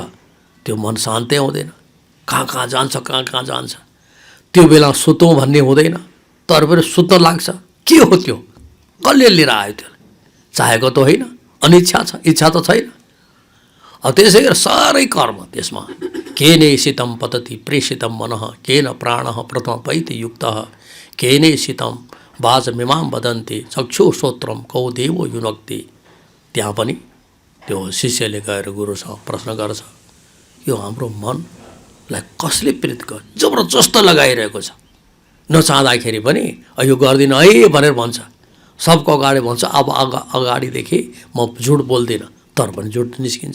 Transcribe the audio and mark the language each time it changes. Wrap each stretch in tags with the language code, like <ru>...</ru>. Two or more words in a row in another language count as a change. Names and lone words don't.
<ne>त्यो मन शान्तै हुँदैन, कहाँ कहाँ जान्छ, कहाँ कहाँ जान्छ। त्यो बेला सुतौँ भन्ने हुँदैन, तर पनि सुत्न लाग्छ। के हो त्यो? कसले लिएर आयो? त्यो चाहेको त होइन, अनिच्छा छ, इच्छा त छैन। त्यसै गरी साह्रै कर्म त्यसमा।</ne> <sa>केनैषितं पतति प्रेषितं मनः केन प्राणः प्रथम पैति युक्तः केनैषितं वाचमिमां वदन्ति चक्षुश्रोत्रं कौ देवो युनक्ति।</sa> <ne>त्यहाँ पनि त्यो शिष्यले गएर गुरुसँग प्रश्न गर्छ, यो हाम्रो मनलाई कसले प्रेरित गर्छ? जबरजस्त लगाइरहेको छ, नचाहँदाखेरि पनि यो गर्दिनँ है भनेर भन्छ, सबको अगाडि भन्छ। अब अगाडिदेखि म झुट बोल्दिनँ, तर पनि झुट निस्किन्छ।</ne>